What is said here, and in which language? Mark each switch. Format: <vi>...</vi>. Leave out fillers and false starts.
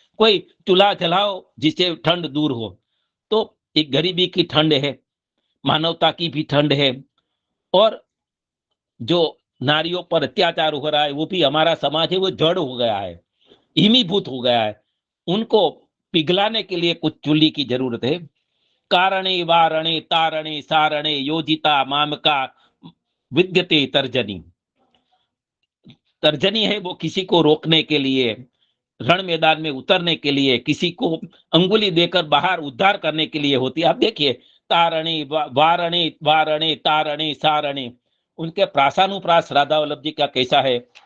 <hi>कोई चूल्हा जलाओ जिससे ठंड दूर हो। तो एक गरीबी की ठंड है, मानवता की भी ठंड है, और जो नारियों पर अत्याचार हो रहा है वो भी हमारा समाज है वो जड़ हो गया है, हिमीभूत हो गया है। उनको पिघलाने के लिए कुछ चुल्ली की जरूरत है।</hi> <sa>कारणे वारणे तारणे सारणे योजिता मामका विद्यते तर्जनी।</sa> <hi>तर्जनी है वो किसी को रोकने के लिए, रण मैदान में उतरने के लिए, किसी को अंगुली देकर बाहर उद्धार करने के लिए होती है। आप देखिए,</hi> <sa>तारणे वारणे वारणे तारणे सारणे,</sa> <hi>उनके प्रासानुप्रास राधा वल्लभ जी का कैसा है।</hi>